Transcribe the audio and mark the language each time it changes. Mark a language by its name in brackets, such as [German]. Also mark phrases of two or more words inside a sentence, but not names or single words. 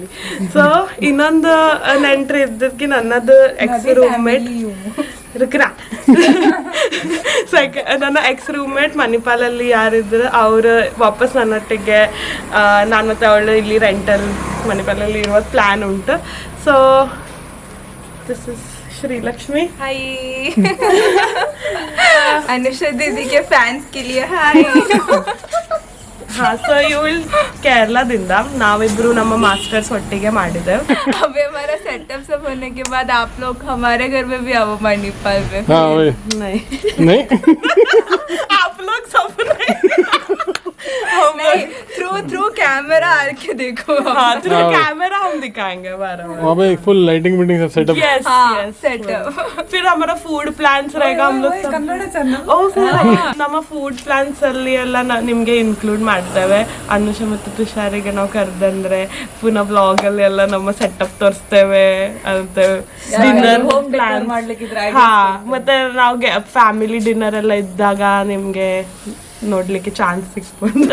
[Kannada] ಸೊ ಇನ್ನೊಂದು ನೆಂಟ್ರಿ ಇದ್ದಕ್ಕೆ ನನ್ನದು [English] ex roommate [Kannada] ನನ್ನ [English] ex roommate [Kannada] ಮಣಿಪಾಲಲ್ಲಿ ಯಾರಿದ್ರು ಅವರು ವಾಪಸ್ ನನ್ನೊಟ್ಟಿಗೆ, ನಾನು ಮತ್ತೆ ಅವಳು ಇಲ್ಲಿ ರೆಂಟಲ್ ಮಣಿಪಾಲಲ್ಲಿ ಇರುವ ಪ್ಲ್ಯಾನ್ ಉಂಟು. [English] So this is श्रीलक्ष्मी. [Hindi] हाय अनुषा दीदी के फैंस के लिए हाय. [Kannada] हाँ ಸೊ ಇವಳು ಕೇರಳದಿಂದ, ನಾವಿಬ್ರು ನಮ್ಮ ಮಾಸ್ಟರ್ಸ್ ಒಟ್ಟಿಗೆ ಮಾಡಿದ್ದೇವೆ. [Hindi] अभी हमारा सेटअप सब होने के बाद आप लोग हमारे घर में भी आओ मणिपाल में. हाँ वही नहीं नहीं आप लोग सब नहीं [English] through camera [Hindi] आके देखो. हाँ [English] through camera [Hindi] हम दिखाएंगे बार बार. वहाँ पे [English] full lighting meeting [Hindi] सब सेटअप. यस हाँ यस सेटअप. फिर हमारा [English] food plans [Hindi] रहेगा. हम लोग [Kannada] ಕನ್ನಡ ಚಾನಲ್. ನಮ್ಮ [English] food plans [Kannada] ಅಲ್ಲಿ ಎಲ್ಲ ನಿಮ್ಗೆ ಇನ್ಕ್ಲೂಡ್ ಮಾಡ್ತೇವೆ. ಅನುಷ ಮತ್ತು ತುಷಾರಿಗೆ ನಾವು ಕರೆದಂದ್ರೆ ಪುನಃ ಬ್ಲಾಗ್ ಅಲ್ಲಿ ಎಲ್ಲ ನಮ್ಮ ಸೆಟಪ್ ತೋರಿಸ್ತೇವೆ ಅಂತ. ಡಿನ್ನರ್ [English] home decor [Kannada] ಮಾಡ್ಲಿಕ್ಕಿದ್ರೆ ಹಾ, ಮತ್ತೆ ನಾವು [English] family dinner [Kannada] ಎಲ್ಲ ಇದ್ದಾಗ ನಿಮ್ಗೆ ನೋಡ್ಲಿಕ್ಕೆ ಚಾನ್ಸ್ ಸಿಕ್ಬೋದು.